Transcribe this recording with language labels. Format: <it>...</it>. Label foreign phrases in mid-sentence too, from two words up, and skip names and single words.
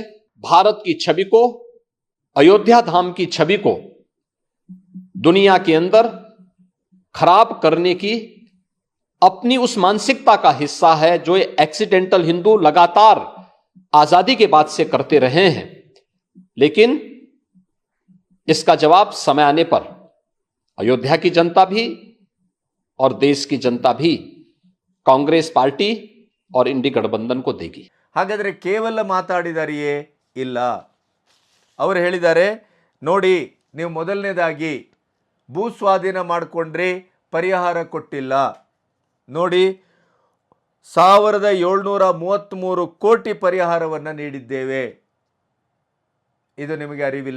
<hi>भारत की छवि को, अयोध्या धाम की छवि को दुनिया के अंदर खराब करने की अपनी उस मानसिकता का हिस्सा है जो ये</hi> <en>accidental Hindu</en> <hi>लगातार आजादी के बाद से करते रहे हैं। लेकिन इसका जवाब समय आने पर अयोध्या की जनता भी और देश की जनता भी कांग्रेस पार्टी और इंडी गठबंधन को देगी।</hi> <kn>ಹಾಗಾದರೆ ಕೇವಲ ಮಾತಾಡಿದಾರಿಯೇ? ಇಲ್ಲ. ಅವರು ಹೇಳಿದ್ದಾರೆ, ನೋಡಿ ನೀವು ಮೊದಲನೇದಾಗಿ ಭೂ ಸ್ವಾಧೀನ ಮಾಡಿಕೊಂಡ್ರೆ ಪರಿಹಾರ ಕೊಟ್ಟಿಲ್ಲ. ನೋಡಿ 1733 ಕೋಟಿ ಪರಿಹಾರವನ್ನು ನೀಡಿದ್ದೇವೆ. ಇದು ನಿಮಗೆ ಅರಿವಿಲ್ಲ.</kn>